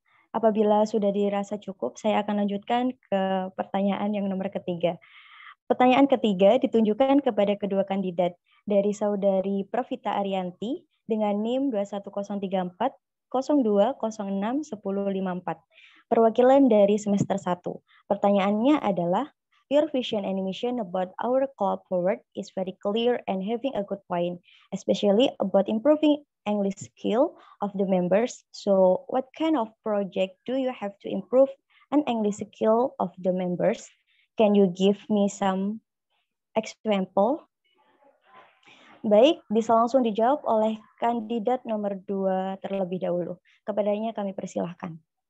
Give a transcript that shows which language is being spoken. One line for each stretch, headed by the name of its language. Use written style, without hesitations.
Indonesian: Apabila sudah dirasa cukup, saya akan lanjutkan ke pertanyaan yang nomor ketiga. Pertanyaan ketiga ditunjukkan kepada kedua kandidat dari saudari Profita Arianti dengan NIM 21034 0206 1054. Perwakilan dari semester 1. Pertanyaannya adalah,
English: your vision and mission about our club forward is very clear and having a good point, especially about improving English skill of the members. So what kind of project do you have to improve an English skill of the members? Can you give me some example?
Indonesian: Baik, bisa langsung dijawab oleh kandidat nomor 2 terlebih dahulu. Kepadanya kami persilahkan.